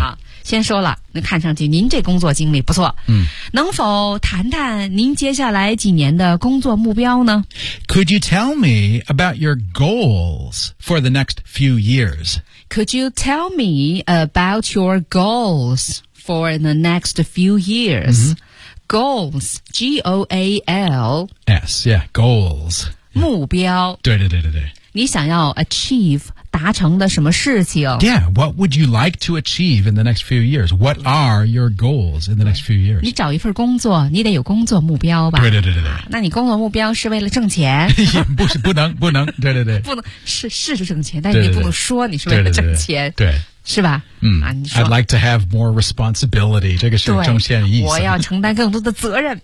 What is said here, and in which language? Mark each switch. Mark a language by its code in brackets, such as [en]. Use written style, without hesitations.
[zh] 好先说了那看上去您这工作经历不错、嗯、能否谈谈您接下来几年的工作目标呢 [en] Could you tell me about your goals for the next few years? Could you tell me about your goals for the next few years?、嗯、 goals, G-O-A-L-S, yeah, goals. [zh] 目标对对对对对你想要 achieve达成的什么事情 [en] Yeah, what would you like to achieve in the next few years? What are your goals in the next few years? [zh] 你找一份工作你得有工作目标吧对对对对对、啊、那你工作目标是为了挣钱不能对对对不能是挣钱但是你不能说你是为了挣钱对, 对, 对, 对, 对是吧、嗯啊、你说 [en] I'd like to have more responsibility [zh] 这个是中线意思我要承担更多的责任